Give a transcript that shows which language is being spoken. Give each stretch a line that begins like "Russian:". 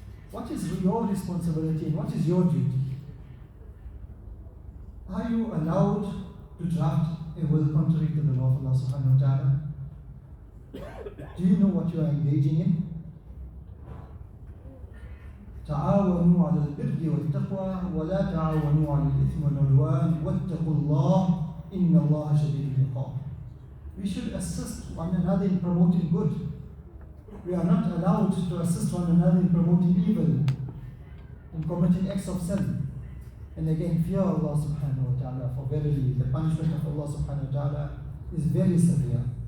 English: What is your responsibility and what is your duty? Are you allowed to draft a will contrary to the law of Allah subhanahu wa ta'ala? Do you know what you are engaging in?
Arabic: تعاونوا على البر والتقوى ولا تعاونوا على الإثم والعدوان واتقوا الله إن الله شديد العقاب.
English: We should assist one another in promoting good. We are not allowed to assist one another in promoting evil, in committing acts of sin. And again, fear Allah subhanahu wa ta'ala, for verily the punishment of Allah subhanahu wa ta'ala is very severe.